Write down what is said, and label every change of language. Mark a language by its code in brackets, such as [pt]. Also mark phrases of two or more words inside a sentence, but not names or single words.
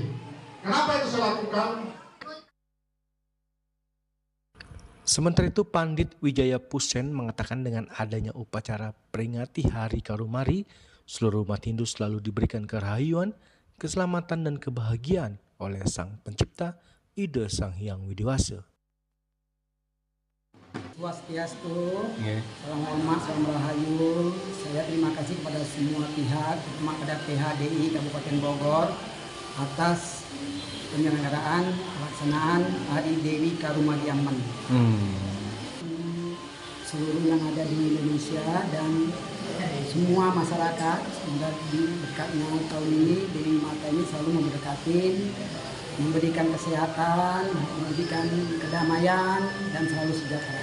[id] Kenapa itu saya lakukan? Sementara itu, Pandit Wijaya Pusen mengatakan dengan adanya upacara peringati Hari Karumari, seluruh umat Hindu selalu diberikan kerahayuan, keselamatan dan kebahagiaan oleh Sang Pencipta, Ida Sang Hyang Widiwasa. Swastiastu, salam hormat, salam rahayu. Saya terima kasih kepada semua pihak, terutama kepada PHDI Kabupaten Bogor atas penyelenggaraan pelaksanaan Hari Dewi Karumari Aman. Seluruh yang ada di Indonesia dan semua masyarakat, semoga di dekatnya tahun ini Dewi Mata ini selalu memberkati, memberikan kesehatan, memberikan kedamaian dan selalu sejahtera.